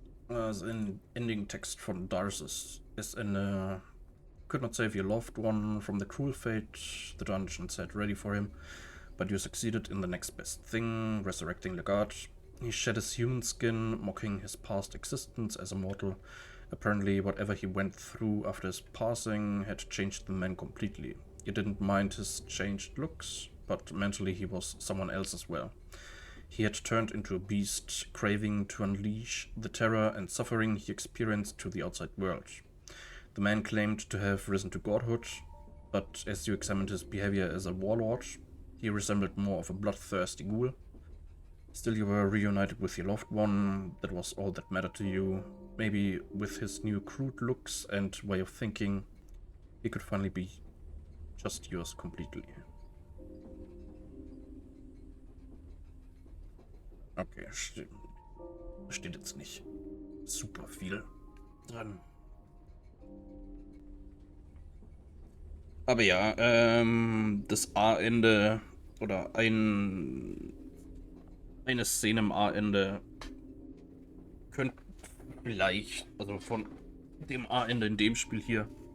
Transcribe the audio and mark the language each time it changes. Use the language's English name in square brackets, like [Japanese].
[German] Ending Text von Darcis ist eine. [English] Could not save your loved one from the cruel fate the dungeon set ready for him, but you succeeded in the next best thing, resurrecting Legat. He shed his human skin, mocking his past existence as a mortal. Apparently, whatever he went through after his passing had changed the man completely. You didn't mind his changed looks, but mentally he was someone else as well. He had turned into a beast, craving to unleash the terror and suffering he experienced to the outside world. The man claimed to have risen to godhood, but as you examined his behavior as a warlord, he resembled more of a bloodthirsty ghoul. Still, you were reunited with your loved one. That was all that mattered to you. Maybe with his new crude looks and way of thinking, he could finally be just yours completely. [German] Okay, steht jetzt nicht super viel dran. Aber ja, das A-Ende oder eine Szene im A-Ende könnte vielleicht, also von dem A-Ende in dem Spiel hier,